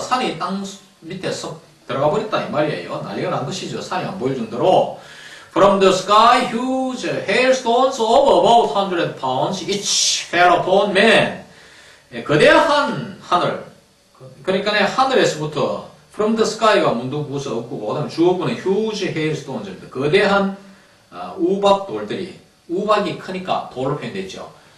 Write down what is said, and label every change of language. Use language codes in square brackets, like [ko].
[ko] 산이 땅 밑에 쏙 들어가 버렸다 이 말이에요. 난리가 난 것이죠. 산이 안 보일 정도로. [en] From the sky, huge hailstones of about 100 pounds each fell upon man. [ko] 거대한 하늘. 그러니까 하늘에서부터 [en] From the sky [ko] 가 문득 부서 없고, 그 다음에 주어부는 [en] huge hailstones [ko] 입니다. 거대한 우박돌들이, 우박이 크니까 돌로 표현됐죠.